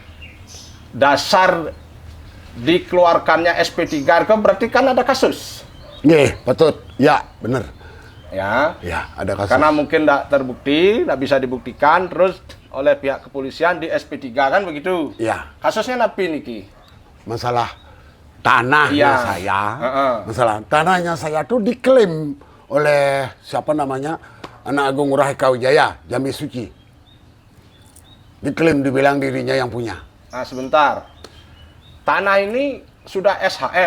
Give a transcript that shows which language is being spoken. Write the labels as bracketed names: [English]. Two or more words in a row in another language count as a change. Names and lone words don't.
[Indonesian] ya. Dasar dikeluarkannya SP3 itu berarti kan ada kasus. Nggih, betul. Ya, bener. Ya. Ya, ada kasus. Karena mungkin tidak terbukti, tidak bisa dibuktikan, terus oleh pihak kepolisian di SP3 kan begitu. Ya. Kasusnya [Balinese] napi niki. [Indonesian] Masalah tanahnya saya. Masalah tanahnya saya tuh diklaim oleh siapa namanya? Anak Agung Ngurah Eka Wijaya, Jambi Suci. Diklaim, dibilang dirinya yang punya. Nah, sebentar. Tanah ini sudah SHM.